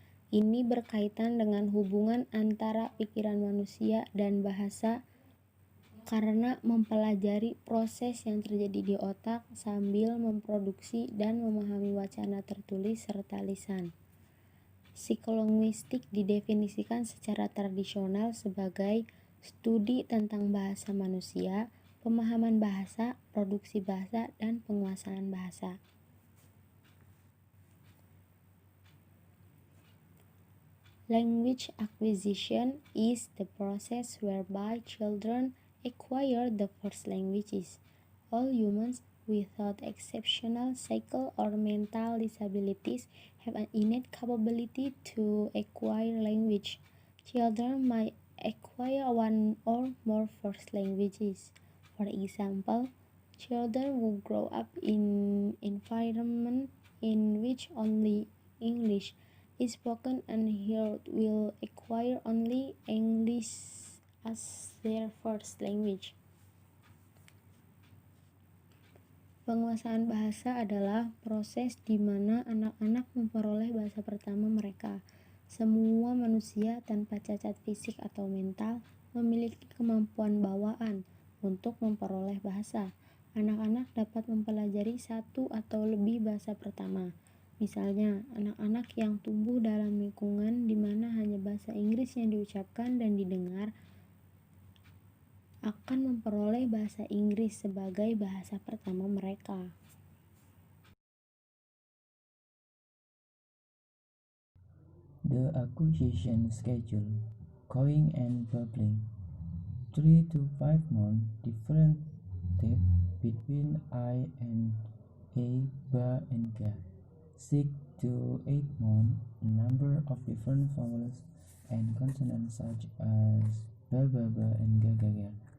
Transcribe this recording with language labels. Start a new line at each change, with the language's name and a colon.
Indonesian: Ini berkaitan dengan hubungan antara pikiran manusia dan bahasa karena mempelajari proses yang terjadi di otak sambil memproduksi dan memahami wacana tertulis serta lisan. Psikolinguistik didefinisikan secara tradisional sebagai studi tentang bahasa manusia, pemahaman bahasa, produksi bahasa, dan penguasaan bahasa.
English: Language acquisition is the process whereby children acquire the first languages. All humans, without exceptional physical or mental disabilities, have an innate capability to acquire language. Children might acquire one or more first languages. For example, children who grow up in environment in which only English is spoken and heard will acquire only English as their first language.
Indonesian: Penguasaan bahasa adalah proses di mana anak-anak memperoleh bahasa pertama mereka. Semua manusia tanpa cacat fisik atau mental memiliki kemampuan bawaan untuk memperoleh bahasa. Anak-anak dapat mempelajari satu atau lebih bahasa pertama. Misalnya, anak-anak yang tumbuh dalam lingkungan di mana hanya bahasa Inggris yang diucapkan dan didengar akan memperoleh bahasa Inggris sebagai bahasa pertama mereka.
English: The acquisition schedule, going and bubbling, 3 to 5 months differentiate between I and A, ba and ga. 6 to 8 months, a number of different vowels and consonants such as ba and ga.